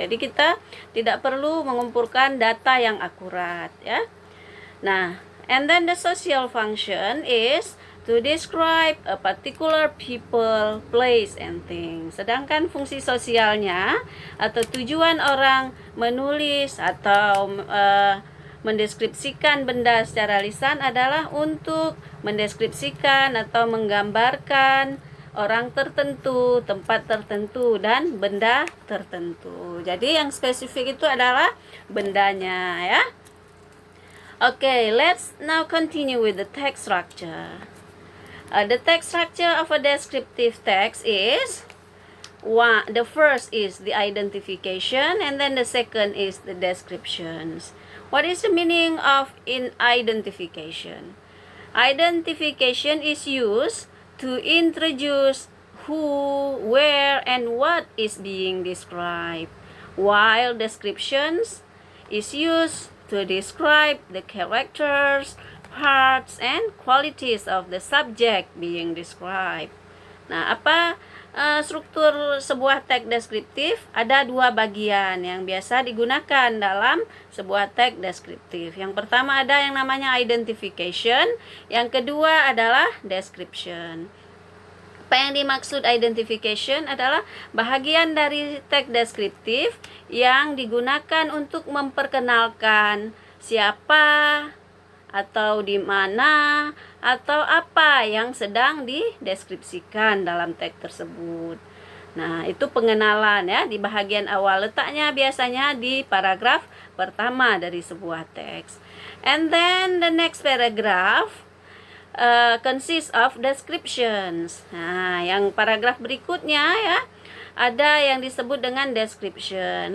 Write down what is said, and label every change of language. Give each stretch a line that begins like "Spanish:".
Indonesian: Jadi kita tidak perlu mengumpulkan data yang akurat ya.
English: Nah, and then the social function is to describe a particular people, place, and thing.
Indonesian: Sedangkan fungsi sosialnya atau tujuan orang menulis atau mendeskripsikan benda secara lisan adalah untuk mendeskripsikan atau menggambarkan orang tertentu, tempat tertentu, dan benda tertentu. Jadi yang spesifik itu adalah bendanya ya.
English: Okay, let's now continue with the text structure. The text structure of a descriptive text is the first is the identification, and then the second is the descriptions. What is the meaning of identification? Identification is used to introduce who, where, and what is being described, while descriptions is used to describe the characters, parts, and qualities of the subject being described.
Indonesian: Nah, apa struktur sebuah teks deskriptif? Ada 2 bagian yang biasa digunakan dalam sebuah teks deskriptif. Yang pertama ada yang namanya identification, yang kedua adalah description. Apa yang dimaksud identification adalah bahagian dari teks deskriptif yang digunakan untuk memperkenalkan siapa atau di mana atau apa yang sedang dideskripsikan dalam teks tersebut. Nah, itu pengenalan ya di bahagian awal, letaknya biasanya di paragraf pertama dari sebuah teks.
English: And then the next paragraph consists of descriptions.
Indonesian: Nah, yang paragraf berikutnya ya ada yang disebut dengan description.